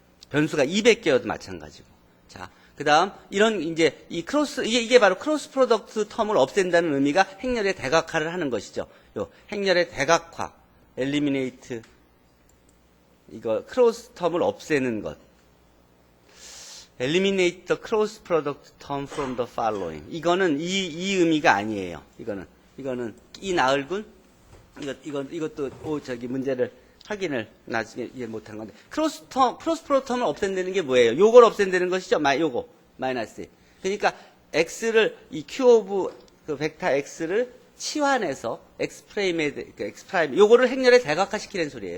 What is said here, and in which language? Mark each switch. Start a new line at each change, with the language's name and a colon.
Korean: 변수가 200개여도 마찬가지고. 자. 그 다음, 이게 바로 크로스 프로덕트 텀을 없앤다는 의미가 행렬의 대각화를 하는 것이죠. 요, 행렬의 대각화, eliminate, 크로스 텀을 없애는 것.
English: eliminate the cross product term from the following.
Korean: 이거는 이 의미가 아니에요. 이거는 이 나을군, 이것도, 문제를 확인을 나중에 이해 못한 건데 크로스 프로텀을 없앤다는 게 뭐예요? 요걸 없앤다는 것이죠. 요거 마이너스. 그러니까 x를 이 q 오브 그 벡터 x를 치환해서 x 프라임에 그 x 프라임 요거를 행렬에 대각화시키는 소리예요.